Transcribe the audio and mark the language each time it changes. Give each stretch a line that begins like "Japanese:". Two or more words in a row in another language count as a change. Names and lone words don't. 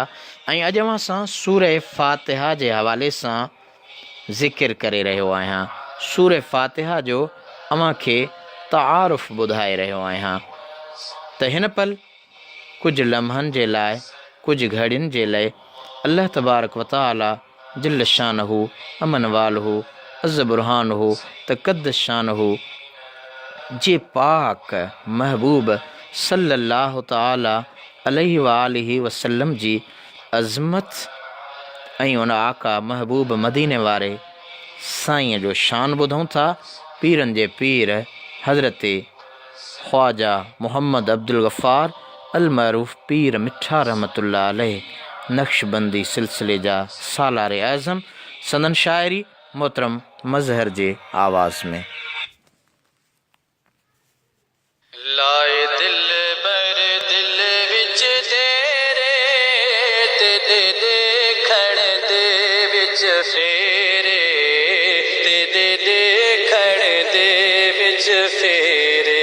Sindhi: ऐं अॼु अवां सां सूरह फ़ातिहा जे हवाले सां ज़िक्र करे रहियो आहियां। सूरह फ़ातिहा जो अवां खे तारुफ़ ॿुधाए रहियो आहियां त हिन पल कुझु लम्हनि जे लाइ, कुझु घड़ियुनि जे लाइ अल्लाह
Arabic: تبارك وتعالى جل شانه عم نواله عز برهانه تقدس شانه
Sindhi: जे पाक महबूब
Arabic: صلى الله تعالى عليه وآله وسلم
Sindhi: जी अज़मत ऐं उन आका महबूब मदीने वारे साईं जो शान ॿुधूं था। पीरनि जे पीर हज़रत ख्वाजा मोहम्मद अब्दुल गफ़ार अल मरूफ़ पीर मिठा
Arabic: رحمة الله عليه
Sindhi: नक्शबंदी सिलसिले जा सालार आज़म संदन शाइरी मोहतरम मज़हर जे आवाज़ में।
Saraiki: لائے دل بر دل وچ تیرے تے دیکھن دے وچ پھیرے تے دیکھن دے وچ پھیرے.